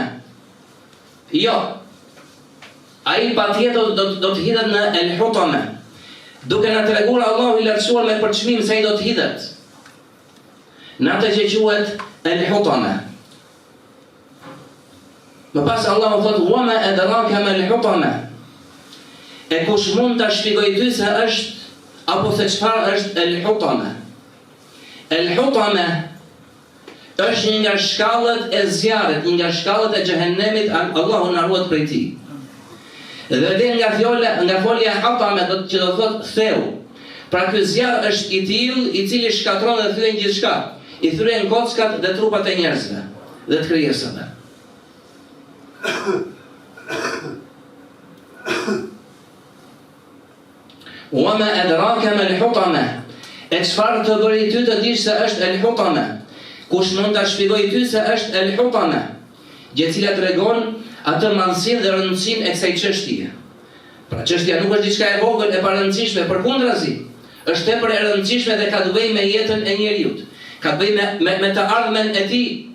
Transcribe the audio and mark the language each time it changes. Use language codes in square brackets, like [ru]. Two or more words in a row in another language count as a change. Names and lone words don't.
[sq] Jo, ai patjetër do të hidhet në el hutama. Duke na treguar Allahu i lartësuar me përçmim se ai do të hidhet në atë që quhet el hutama. Më pas Allahu thot: [ar] "وما أدراك ما الحطمة." [sq] E kush mund ta shpjegoj ty se është apo se çfarë është el hutama? El hutama është një nga shkallët e zjarrit, një nga shkallët e xhehenemit, Allahu na ruaj prej tij. Dhe vjen nga folja hutama, që do thot theu. Pra ky zjarr është i tillë i cili shkatron dhe thyen gjithçka. I thyen kockat dhe trupat e njerëzve dhe të krijesave. [ar] وما أدراك ما الحطمة. [sq] E çfarë të bëri ty të dish se është al-hutama? Kush mund ta shpjegoj ty se është al-hutama? Gjë cila tregon atë madhësinë dhe rëndësinë e kësaj çështje. Pra çështja nuk është diçka e vogël e parëndësishme, përkundrazi, është tepër e rëndësishme dhe ka të bëjë me jetën e njeriu, ka të bëjë me të ardhmen e tij.